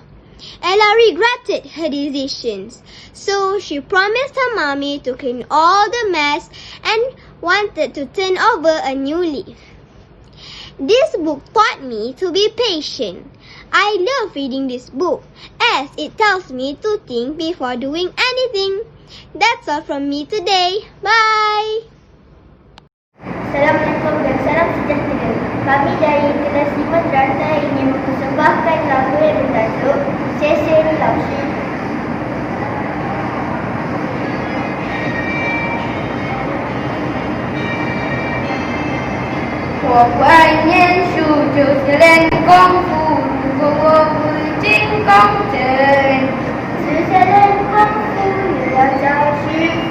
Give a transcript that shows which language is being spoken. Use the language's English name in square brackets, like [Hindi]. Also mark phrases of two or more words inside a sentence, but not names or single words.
[English] Ella regretted her decisions, so she promised her mommy to clean all the mess and wanted to turn over a new leaf. This book taught me to be patient. I love reading this book as it tells me to think before doing anything. That's all from me today. Bye! [Malay] Assalamualaikum dan salam sejahtera. Kami dari kelas 5 Madrasah ingin mempersembahkan lagu yang bertajuk Sesen Laushi. [Chinese] 我不爱念书，就是练功夫。如果我不进宫城，只想练功夫，也要找师傅。